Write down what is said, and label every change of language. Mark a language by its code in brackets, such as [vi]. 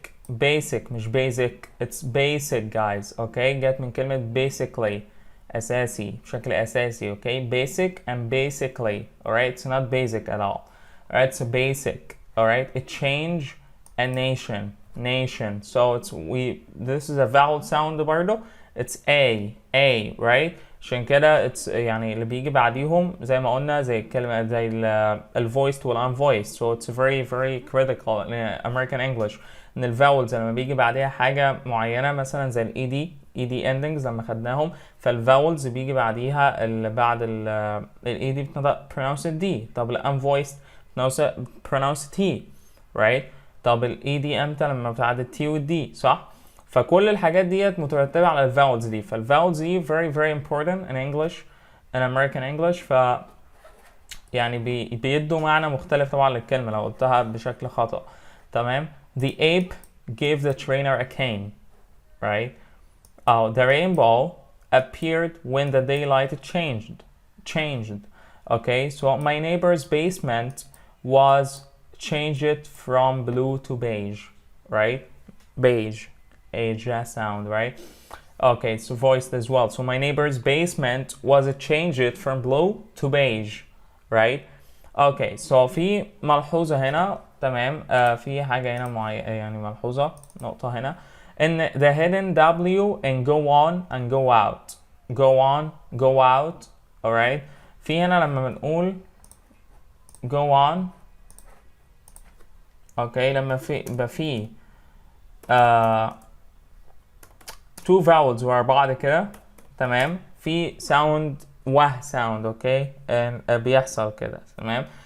[en] Basic مش basic, it's basic guys. [ar] Okay, جت من كلمة basically أساسي، بشكل أساسي. [en] Okay, basic and basically. Alright, it's not basic at all. Alright, it's a basic. Alright, a change, a nation. So this is a vowel sound برضه. It's A, right? [ar] عشان كده it's يعني اللي بيجي بعديهم زي ما قلنا زي الكلمة زي ال voiced وال unvoiced. [en] So it's very very critical in American English [ar] ان ال vowels لما بيجي بعديها حاجة معينة مثلا زي ال [en] ED [ar] ed endings لما خدناهم، فالفاولز بيجي بعديها بعد ال ed بتنطق pronounced d. [en] طب ال unvoiced pronounced t right. [ar] طب ال ed امتى؟ لما بتعدي t وال d صح. فكل الحاجات ديت مترتبة على الفاولز دي. [en] فالفاولز دي very very important in English in American English. [ar] ف يعني بيدوا معنى مختلف طبعا للكلمة لو قلتها بشكل خطأ. تمام. [en] The ape gave the trainer a cane right. The rainbow appeared when the daylight changed. Okay, so my neighbor's basement was changed from blue to beige right. Beige, a j sound right. Okay, so voiced as well. So my neighbor's basement was changed from blue to beige right. [ar] Okay, so في ملحوظة هنا. تمام. في حاجة هنا يعني ملحوظة نقطة هنا ان [en] the hidden W and go on and go out. Go out alright. [ar] في هنا لما بنقول go on اوكي لما يبقى في two vowels ورا بعض كده. تمام. في sound sound اوكي بيحصل كده. تمام.